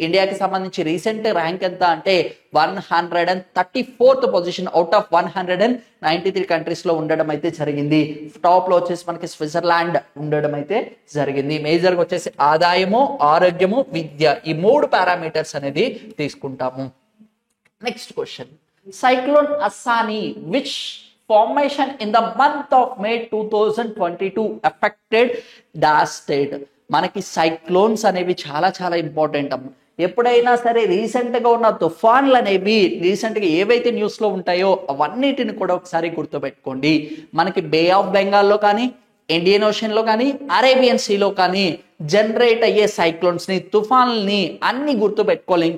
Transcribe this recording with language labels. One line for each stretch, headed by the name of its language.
Telugu: ఇండియాకి సంబంధించి recent rank ఎంత అంటే 134th position out of 193 countries లో ఉండడం అయితే జరిగింది. టాప్ లో వచ్చేసి మనకి స్విట్జర్లాండ్ ఉండడం అయితే జరిగింది. మేజర్ గా వచ్చేసి ఆదాయము, ఆరోగ్యము, విద్య ఈ 3 పారామీటర్స్ అనేది తీసుకుంటాము.
English: Next question, Cyclone Asani, which formation in the month of May 2022 affected Dash state?
Telugu: మనకి సైక్లోన్స్ అనేవి చాలా చాలా ఇంపార్టెంట్ అమ్మ. ఎప్పుడైనా సరే రీసెంట్ గా ఉన్న తుఫాన్లు అనేవి రీసెంట్ గా ఏవైతే న్యూస్ లో ఉంటాయో అవన్నిటిని కూడా ఒకసారి గుర్తుపెట్టుకోండి. మనకి బే ఆఫ్ బెంగాల్లో కానీ, ఇండియన్ ఓషన్ లో కానీ, అరేబియన్ సీలో కానీ జనరేట్ అయ్యే సైక్లోన్స్ ని, తుఫాన్లని అన్ని గుర్తు పెట్టుకోలేం.